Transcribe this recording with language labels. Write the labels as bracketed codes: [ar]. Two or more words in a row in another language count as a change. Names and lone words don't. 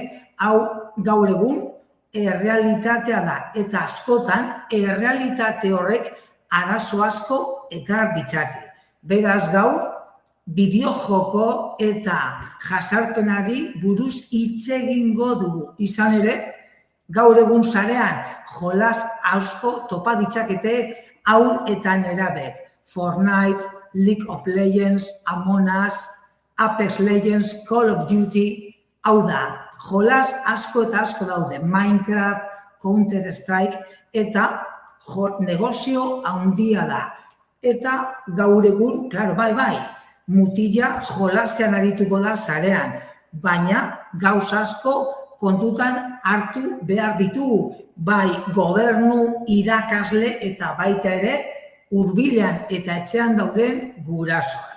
[eu] Hau gaur egun errealitatea da eta askotan errealitate horrek arazo asko ekar ditzake. Beraz gaur, bideojoko eta jazarpenari buruz hitz egingo dugu. Izan ere, gaur egun sarean jolas asko topa ditzakete haur eta nerabek. Fortnite, League of Legends, Among Us, Apex Legends, Call of Duty, hau da, jolas asko eta asko daude. Minecraft, Counter-Strike eta negozio handia da. Eta gaur egun, klaro, bai, mutila jolasean arituko da sarean, baina gauz asko kontutan hartu behar ditugu, bai gobernu, irakasle eta baita ere hurbilean eta etxean dauden gurasoak.